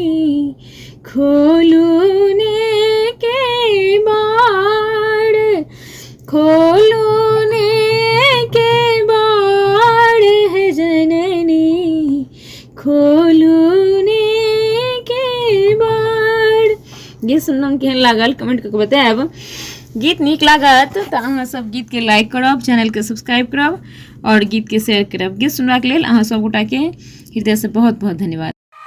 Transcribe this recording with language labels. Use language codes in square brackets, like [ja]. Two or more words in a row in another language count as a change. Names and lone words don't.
[mai] खोलू ने के बाड़, खोलू ने के बाड़ है जननी, खोलू ने के बाड़। गीत सुनना केहन लागल कमेंट करके बतायब। गीत नीक लागत तऽ अहाँ सब गीत के लाइक करब, चैनल के सब्सक्राइब करब और गीत के शेयर करब। गीत सुनबाक लेल अहाँ सब गोटा के हृदय से बहुत बहुत धन्यवाद।